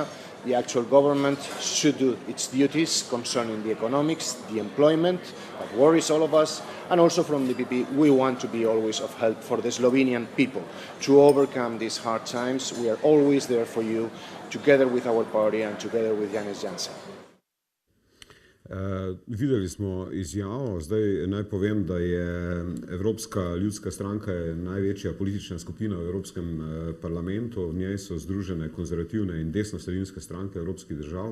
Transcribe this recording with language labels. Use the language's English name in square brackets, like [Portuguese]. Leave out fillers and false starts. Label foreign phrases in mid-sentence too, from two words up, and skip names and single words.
[English] The actual government should do its duties concerning the economics, the employment, that worries all of us, and also from the PP we want to be always of help for the Slovenian people to overcome these hard times. We are always there for you, together with our party and together with Janez Janša. [Slovenian] Videli smo izjavo. Zdaj naj povem, da je Evropska ljudska stranka največja politična skupina v Evropskem parlamentu. V njej so združene konzervativne in desnosredinske stranke evropskih držav.